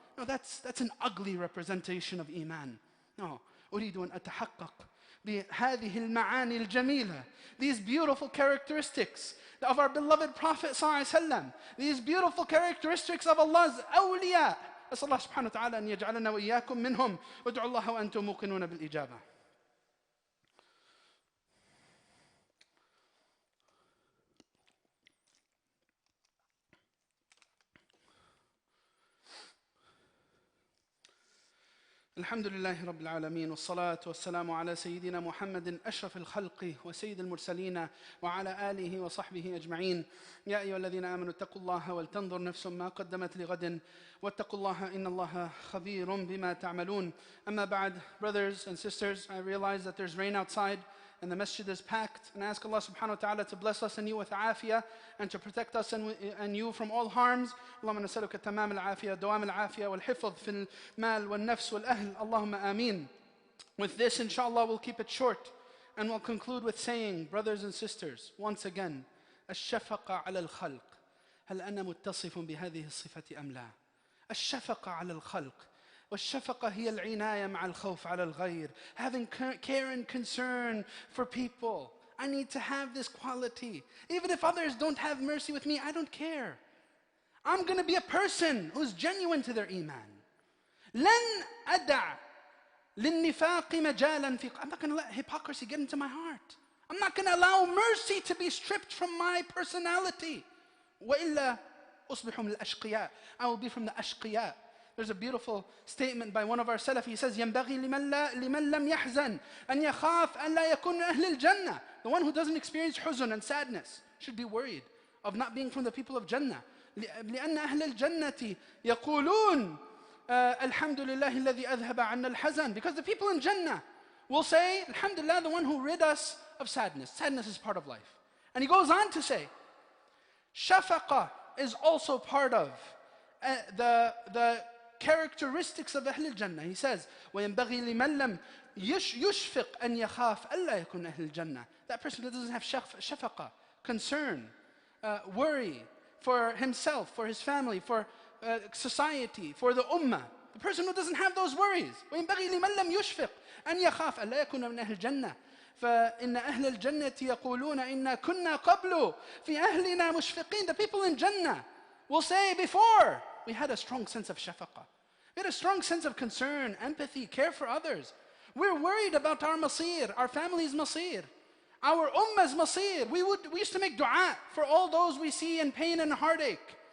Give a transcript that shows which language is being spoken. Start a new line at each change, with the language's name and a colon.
English: No, that's an ugly representation of iman. No,
Arabic: أريد أن أتحقق بهذه المعاني الجميلة.
English: These beautiful characteristics of our beloved Prophet ﷺ. These beautiful characteristics of Allah's awliya.
Arabic: أسأل الله سبحانه وتعالى أن يجعلنا وإياكم منهم وادعوا الله وأنتم موقنون بالإجابة. الحمد لله رب العالمين والصلاة والسلام على سيدنا محمد أشرف الخلق وسيد المرسلين وعلى آله وصحبه أجمعين. يا أيها الذين آمنوا اتقوا الله ولتنظر نفس ما قدمت لغد واتقوا الله إن الله خبير بما تعملون. أما بعد,
English: brothers and sisters, I realize that there's rain outside and the masjid is packed, and I ask Allah subhanahu wa ta'ala to bless us and you with afiyah and to protect us and you from all harms.
Arabic: اللهم نسألك تمام العافية دوام العافية والحفظ في المال والنفس والأهل اللهم آمين.
English: With this, inshallah, we'll keep it short and we'll conclude with saying, brothers and sisters, once again,
Arabic: الشفقة على الخلق هل أنا متصف بهذه الصفة أم لا؟ الشفقة على الخلق. والشفقة هي العناية مع الخوف على الغير.
English: Having care and concern for people. I need to have this quality. Even if others don't have mercy with me, I don't care. I'm going to be a person who's genuine to their iman.
Arabic: لن أدع للنفاق مجالا في.
English: I'm not going to let hypocrisy get into my heart. I'm not going to allow mercy to be stripped from my personality.
Arabic: وإلا أصبح من الأشقياء.
English: I will be from the أشقياء. There's a beautiful statement by one of our salaf. He says,
Arabic: ينبغي لمن لم يحزن أن يخاف أن لا يكون أهل الجنة.
English: The one who doesn't experience حزن and sadness should be worried of not being from the people of Jannah.
Arabic: لأن أهل الجنة يقولون الحمد لله الذي أذهب عنا الحزن.
English: Because the people in Jannah will say, Alhamdulillah, the one who rid us of sadness. Sadness is part of life. And he goes on to say, Shafaqa is also part of the characteristics of Ahl al-Jannah.
Arabic: He says, وَيَنْبَغِي لِمَنْ لَمْ يُشْفِقْ أَنْ يَخَافْ أَلَّا يَكُنْ أَهْلِ الْجَنَّةِ.
English: That person that doesn't have shafaqa, concern, worry for himself, for his family, for society, for the ummah. The person who doesn't have those worries.
Arabic: وينبغي لمن لم يشفق أن يخاف ألا يكون من أهل الجنة. فإن أهل الجنة يقولون إنا كنا قبل في أهلنا مشفقين.
English: The people in Jannah will say, before we had a strong sense of shafaqah. We had a strong sense of concern, empathy, care for others. We're worried about our masir, our family's masir, our ummah's masir. We used to make dua for all those we see in pain and heartache.